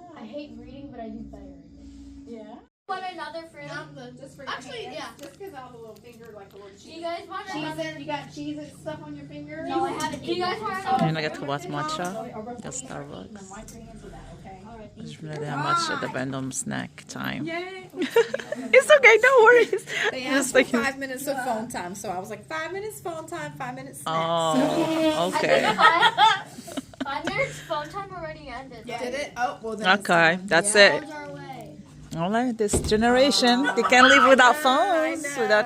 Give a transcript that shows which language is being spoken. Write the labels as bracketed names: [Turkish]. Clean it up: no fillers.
[English] I hate reading, but I do better. Yeah. Want another fruit? Just for Actually, your hands. yeah. Just because I have a little finger like a little Do you cheese. guys want another? Cheese you got cheese and stuff on your finger? No, I haven't. Do you guys want another? [Arabic] هنا كتخبط ماتشا ديال ستاربكس. [English] Wipe your hands with that, okay? [Arabic] جبنا لها ماتشا دابا عندهم سناك تايم. [English] It's okay, no worries. They Just asked for like- 5 minutes of phone time, so I was like 5 minutes phone time, 5 minutes snacks. Oh, okay. 5 minutes phone time already ended. Did it? Oh, well then. Okay, that's it. Phones are away. All right, this generation, they can't live without phones, without